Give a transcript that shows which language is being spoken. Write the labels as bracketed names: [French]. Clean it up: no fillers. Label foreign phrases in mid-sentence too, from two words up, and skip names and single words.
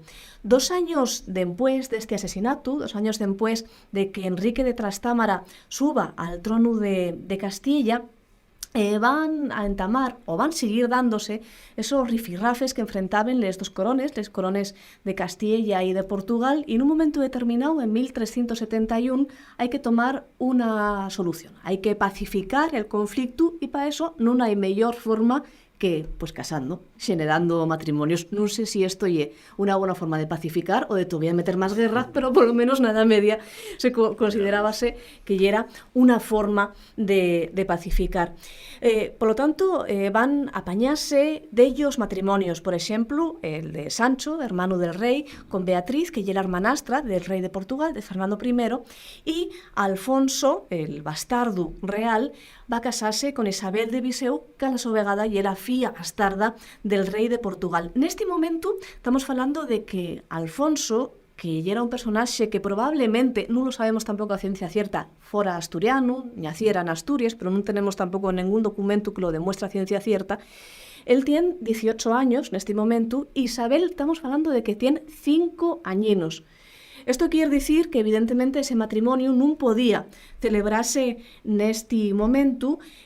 [Spanish] 2 años después de este asesinato, 2 años después de que Enrique de Trastámara suba al trono de Castilla, van a entamar o van a seguir dándose esos rifirrafes que enfrentaban [Asturian] les corones [Spanish] de Castilla y de Portugal, y en un momento determinado, en 1371, hay que tomar una solución, hay que pacificar el conflicto, y para eso no hay mejor forma que, pues, casando, generando matrimonios. [Galician] Non sei si isto é unha buena forma de pacificar ou de todavía meter máis guerra, pero [Spanish] por lo menos [Galician] na Edad Media se considerábase que era unha forma de pacificar. [Spanish] Por lo tanto, van a apañarse dellos matrimonios, por exemplo, el de Sancho, hermano del rei, con Beatriz, que era hermanastra del rei de Portugal, de Fernando I, y Alfonso, el bastardo real, va a casarse con Isabel de Viseu, que a la [Asturian] súa vegada [Spanish] era filla bastarda del rei de Portugal. [Galician] Neste momento estamos falando de que Alfonso, que era un personaxe que probablemente, non lo sabemos tampouco [Spanish] a ciencia cierta, [Galician] fora asturiano, naciera en Asturias, pero non tenemos tampouco ningún documento que lo demuestre [Spanish] a ciencia cierta. Él tiene 18 años [Galician] neste momento, e Isabel estamos falando [Spanish] de que tiene 5 añinos. Esto quiere decir que evidentemente ese matrimonio non podía celebrarse [Galician] neste momento.